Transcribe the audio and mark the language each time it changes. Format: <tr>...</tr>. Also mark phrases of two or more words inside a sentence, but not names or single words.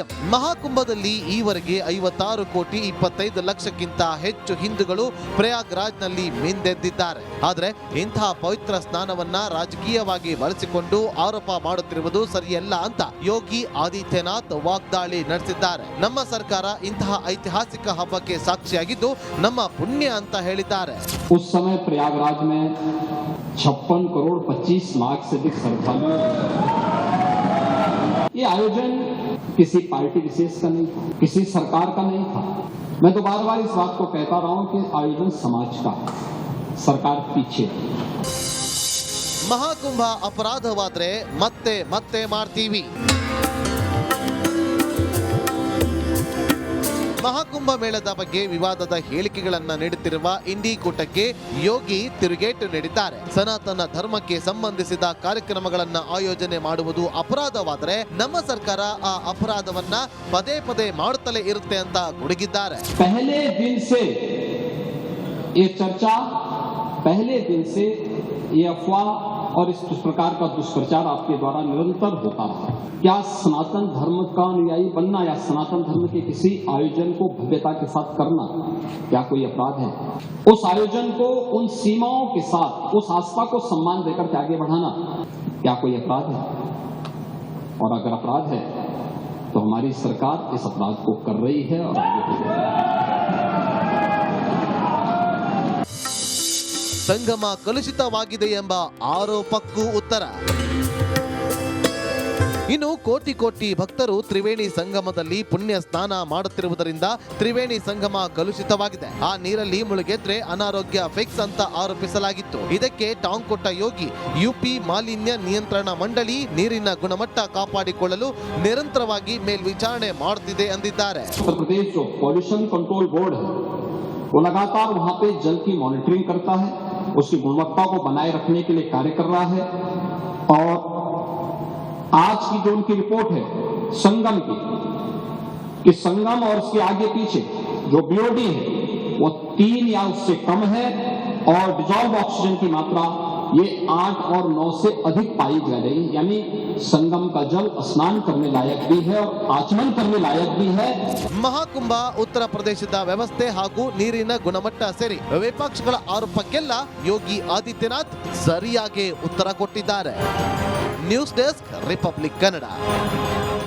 <kn>ಮಹಾಕುಂಭದಲ್ಲಿ ಈವರೆಗೆ 56 ಕೋಟಿ 25 ಲಕ್ಷಕ್ಕಿಂತ ಹೆಚ್ಚು ಹಿಂದೂಗಳು ಪ್ರಯಾಗ್ರಾಜ್ನಲ್ಲಿ ಮಿಂದೆದ್ದಿದ್ದಾರೆ. ಆದರೆ ಇಂತಹ ಪವಿತ್ರ ಸ್ನಾನವನ್ನ ರಾಜಕೀಯವಾಗಿ ಬಳಸಿಕೊಂಡು ಆರೋಪ ಮಾಡುತ್ತಿರುವುದು ಸರಿಯಲ್ಲ ಅಂತ ಯೋಗಿ ಆದಿತ್ಯನಾಥ್ ವಾಗ್ದಾಳಿ ನಡೆಸಿದ್ದಾರೆ. ನಮ್ಮ ಸರ್ಕಾರ ಇಂತಹ ಐತಿಹಾಸಿಕ ಹಬ್ಬಕ್ಕೆ ಸಾಕ್ಷಿಯಾಗಿದ್ದು ನಮ್ಮ ಪುಣ್ಯ ಅಂತ ಹೇಳಿದ್ದಾರೆ.</kn> <hi>उस समय प्रयागराज में 56 करोड़ 25 लाख से अधिक श्रद्धालु। ये आयोजन किसी पार्टी विशेष का नहीं था, किसी सरकार का नहीं था। मैं तो बार बार इस बात को कहता रहा हूं कि आयोजन समाज का, सरकार पीछे।</hi> <kn>ಮಹಾಕುಂಭ ಅಪರಾಧವಾದ್ರೆ ಮತ್ತೆ ಮತ್ತೆ ಮಾಡ್ತೀವಿ. ಮಹಾಕುಂಭ ಮೇಳದ ಬಗ್ಗೆ ವಿವಾದದ ಹೇಳಿಕೆಗಳನ್ನ ನೀಡುತ್ತಿರುವ ಇಂಡಿ ಕೂಟಕ್ಕೆ ಯೋಗಿ ತಿರುಗೇಟು ನೀಡಿದ್ದಾರೆ. ಸನಾತನ ಧರ್ಮಕ್ಕೆ ಸಂಬಂಧಿಸಿದ ಕಾರ್ಯಕ್ರಮಗಳನ್ನ ಆಯೋಜನೆ ಮಾಡುವುದು ಅಪರಾಧವಾದರೆ ನಮ್ಮ ಸರ್ಕಾರ ಆ ಅಪರಾಧವನ್ನ ಪದೇ ಪದೇ ಮಾಡುತ್ತಲೇ ಇರುತ್ತೆ ಅಂತ ಗುಡುಗಿದ್ದಾರೆ.</kn> <hi>पहले दिन से ये चर्चा, पहले दिन से ये अफवाह और इस प्रकार का दुष्प्रचार आपके द्वारा निरंतर होता रहा। क्या सनातन धर्म का अनुयायी बनना या सनातन धर्म के किसी आयोजन को भव्यता के साथ करना क्या कोई अपराध है? उस आयोजन को उन सीमाओं के साथ, उस आस्था को सम्मान देकर के आगे बढ़ाना क्या कोई अपराध है? और अगर अपराध है तो हमारी सरकार इस अपराध को कर रही है और आगे बढ़ेगी।</hi> <kn>ಸಂಗಮ ಕಲುಷಿತವಾಗಿದೆ ಎಂಬ ಆರೋಪಕ್ಕೂ ಉತ್ತರ. ಇನ್ನು ಕೋಟಿ ಕೋಟಿ ಭಕ್ತರು ತ್ರಿವೇಣಿ ಸಂಗಮದಲ್ಲಿ ಪುಣ್ಯ ಸ್ನಾನ ಮಾಡುತ್ತಿರುವುದರಿಂದ ತ್ರಿವೇಣಿ ಸಂಗಮ ಕಲುಷಿತವಾಗಿದೆ. ಆ ನೀರಲ್ಲಿ ಮುಳುಗೆದ್ರೆ ಅನಾರೋಗ್ಯ ಫಿಕ್ಸ್ ಅಂತ ಆರೋಪಿಸಲಾಗಿತ್ತು. ಇದಕ್ಕೆ ಟಾಂಗ್ ಕೊಟ್ಟ ಯೋಗಿ ಯುಪಿ ಮಾಲಿನ್ಯ ನಿಯಂತ್ರಣ ಮಂಡಳಿ ನೀರಿನ ಗುಣಮಟ್ಟ ಕಾಪಾಡಿಕೊಳ್ಳಲು ನಿರಂತರವಾಗಿ ಮೇಲ್ವಿಚಾರಣೆ ಮಾಡುತ್ತಿದೆ ಎಂದಿದ್ದಾರೆ.</kn> <hi>उत्तर प्रदेश जो पॉल्यूशन कंट्रोल बोर्ड है वो लगातार वहां पे जल की मॉनिटरिंग करता है, उसकी गुणवत्ता को बनाए रखने के लिए कार्य कर रहा है। और आज की जो उनकी रिपोर्ट है संगम की, कि संगम और उसके आगे पीछे जो बीओडी है वो 3 या उससे कम है और</hi> <en>dissolved oxygen</en> <hi>की मात्रा ये 8 और 9 से अधिक पाई जा रही, यानी संगम का जल स्नान करने लायक भी है और आचमन करने लायक भी है।</hi> <kn>ಮಹಾಕುಂಭ ಉತ್ತರ ಪ್ರದೇಶದ ವ್ಯವಸ್ಥೆ ಹಾಗೂ ನೀರಿನ ಗುಣಮಟ್ಟ ಸೇರಿ ವಿಪಕ್ಷಗಳ ಆರೋಪಕ್ಕೆಲ್ಲ ಯೋಗಿ ಆದಿತ್ಯನಾಥ್ ಸರಿಯಾಗಿ ಉತ್ತರ ಕೊಟ್ಟಿದ್ದಾರೆ.</kn> <en>news desk,</en> <kn>ರಿಪಬ್ಲಿಕ್ ಕನ್ನಡ.</kn>